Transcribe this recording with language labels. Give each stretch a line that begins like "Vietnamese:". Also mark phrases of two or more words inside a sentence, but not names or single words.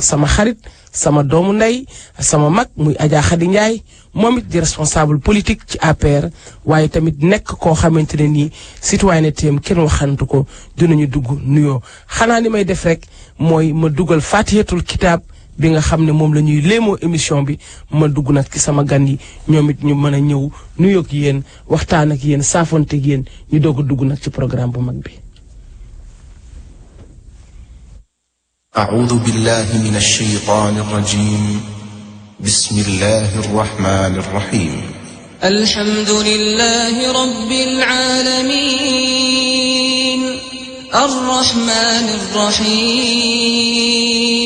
Wolof: sama xarit sama doomu ndey sama mag muy Adja Khady Ndiaye moom it di
French: responsable politique
Wolof: ci APR waaye tamit nekk koo xamante ne nii citoyenneté am kenn waxantu ko dinañu dugg nuyoo xanaa ni may def rek mooy ma dugal Fatihatul Kitab bi nga xam ne moom la ñuy léemoo émission bi ma dugg nag ci sama gan yi ñoom it ñu mën a ñëw nuyoo ak yéen waxtaan ak yéen saafonte ak yéen ñu doog a dugg nag ci programme bu mag bi.
Arabic: أعوذ بالله من الشيطان الرجيم بسم الله الرحمن الرحيم الحمد لله رب العالمين الرحمن الرحيم